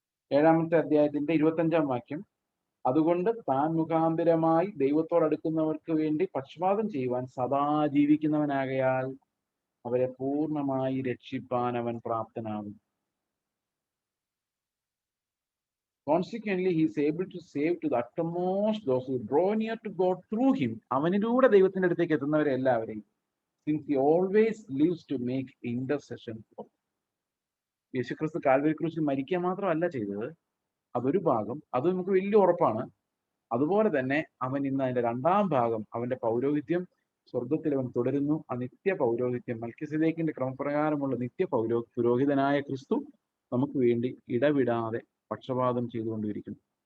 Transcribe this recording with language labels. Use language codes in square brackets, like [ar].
[ml] 7-ാമത്തെ അധ്യായത്തിന്റെ 25-ാം വാക്യം. അതുകൊണ്ട് താൻ മുഖാന്തരമായി ദൈവത്തോടടുക്കുന്നവർക്ക് വേണ്ടി പക്ഷപാതം ചെയ്യുവാൻ സദാ ജീവിക്കുന്നവനാകയാൽ അവരെ പൂർണ്ണമായി രക്ഷിപ്പാൻ അവൻ പ്രാപ്തനാകും. [en] Consequently, he is able to save to the uttermost those who draw near to God through him. [ml] അവനിലൂടെ ദൈവത്തിന്റെ അടുത്തേക്ക് എത്തുന്നവരെ എല്ലാവരെയും. [en] Since he always lives to make intercession for. [ml] യേശുക്രിസ്തു കാൽവരി ക്രൂശിൽ മരിക്കുക മാത്രമല്ല ചെയ്തത്, അതൊരു ഭാഗം, അത് നമുക്ക് വലിയ ഉറപ്പാണ്. അതുപോലെ തന്നെ അവൻ ഇന്ന് അതിന്റെ 2-ാം ഭാഗം, അവന്റെ പൗരോഹിത്യം സ്വർഗത്തിൽ അവൻ തുടരുന്നു. ആ നിത്യ പൗരോഹിത്യം, മൽക്കിസദേക്കിന്റെ ക്രമപ്രകാരമുള്ള നിത്യ പുരോഹിതനായ ക്രിസ്തു നമുക്ക് വേണ്ടി ഇടവിടാതെ പക്ഷപാതം ചെയ്തുകൊണ്ടിരിക്കുന്നു.